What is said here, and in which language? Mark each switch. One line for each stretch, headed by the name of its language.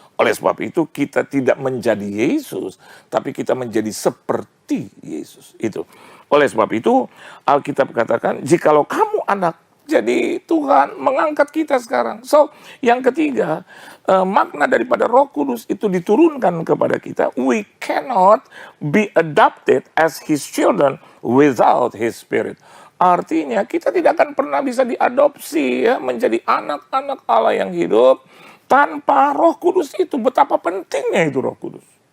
Indonesian: Oleh sebab itu kita tidak menjadi Yesus, tapi kita menjadi seperti Yesus. Itu. Oleh sebab itu Alkitab katakan, jikalau kamu anak, jadi Tuhan mengangkat kita sekarang. So, yang ketiga, makna daripada Roh Kudus itu diturunkan kepada kita.
English: We cannot be adopted as His children without His Spirit.
Indonesian: Artinya kita tidak akan pernah bisa diadopsi ya, menjadi anak-anak Allah yang hidup tanpa Roh Kudus itu. Betapa pentingnya itu Roh Kudus.